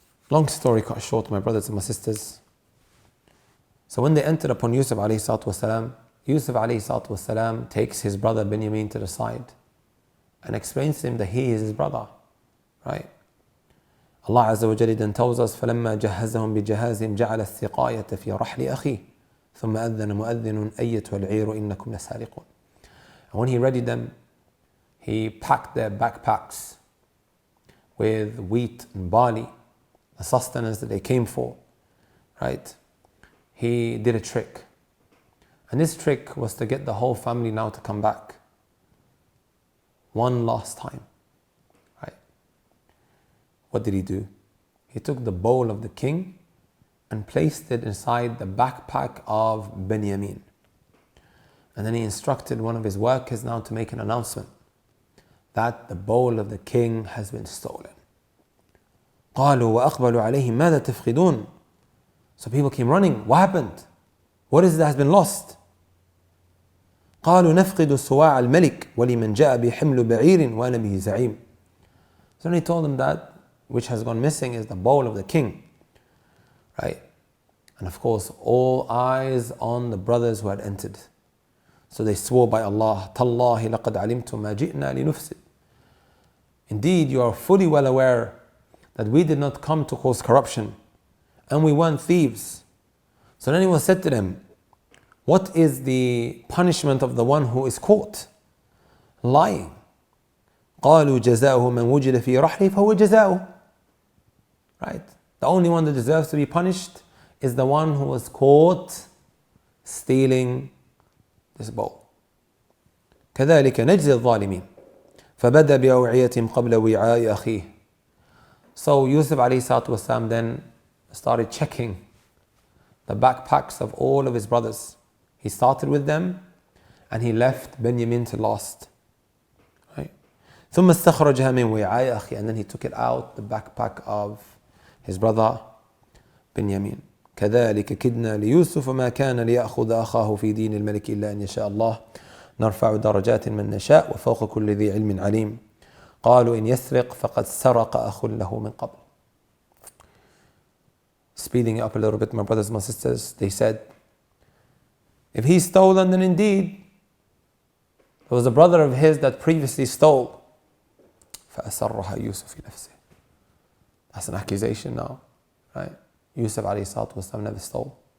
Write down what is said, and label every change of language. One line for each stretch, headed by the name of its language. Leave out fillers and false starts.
English: Long story cut short, my brothers and my sisters. So when they entered upon Yusuf alayhi salatu wasalam, Yusuf alayhi salatu wasalam takes his brother Binyamin to the side and explains to him that he is his brother. Right?
Arabic: Allah Azza wa Jalla then tells us, فَلَمَّا جَهَّزَهُمْ بِجَهَازِهِمْ جَعَلَ السِّقَايَةَ فِي رَحْلِ أَخِيهِ ثُمَّ أَذَّنَ مُؤَذِّنٌ أَيَّتُهَا الْعِيرُ إِنَّكُمْ لَسَارِقُونَ.
English: And when he readied them he packed their backpacks with wheat and barley, the sustenance that they came for, right? He did a trick. And this trick was to get the whole family now to come back one last time, right? What did he do? He took the bowl of the king and placed it inside the backpack of Benjamin. And then he instructed one of his workers now to make an announcement that the bowl of the king has been stolen.
Arabic: قالوا وأقبلوا عليهم ماذا تفقدون?
English: So people came running. What happened? What is it that has been lost?
Arabic: قالوا نفقد صواع الملك ولمن جاء بحمل بعير وأنا به زعيم.
English: So then he told them that which has gone missing is the bowl of the king, right? And of course, all eyes on the brothers who had entered. So they swore by Allah,
Arabic: تَاللَّهِ لَقَدْ عَلِمْتُمْ مَا جِئْنَا لِنُفْسِدْ.
English: Indeed, you are fully well aware that we did not come to cause corruption and we weren't thieves. So then he was said to them, what is the punishment of the one who is caught lying?
Arabic: قالوا جزاؤه من وجد في رحله فهو جزاؤه.
English: Right? The only one that deserves to be punished is the one who was caught stealing this bowl.
Arabic: كذلك نجزي الظالمين فبدأ بأوعيتهم قبل وعاء أخيه.
English: So Yusuf alayhi salatu wasalam then started checking the backpacks of all of his brothers. He started with them and he left Benjamin to last. Right?
Arabic: ثم استخرجها من وعاء أخيه,
English: and then he took it out the backpack of his brother Benjamin.
Arabic: كذلك كدنا ليوسف ما كان ليأخذ أخاه في دين الملك إلا أن يشاء الله نرفع درجات من نشاء وفوق كل ذي علم عليم قالوا إن يسرق فقد سرق أخ له من قبل.
English: Speeding it up a little bit, my brothers and my sisters, they said, if he stole, then indeed there was a brother of his that previously stole.
Arabic: فأسرها يوسف في نفسه.
English: That's an accusation now, right? Yusuf alayhi salatu wasalam never stole.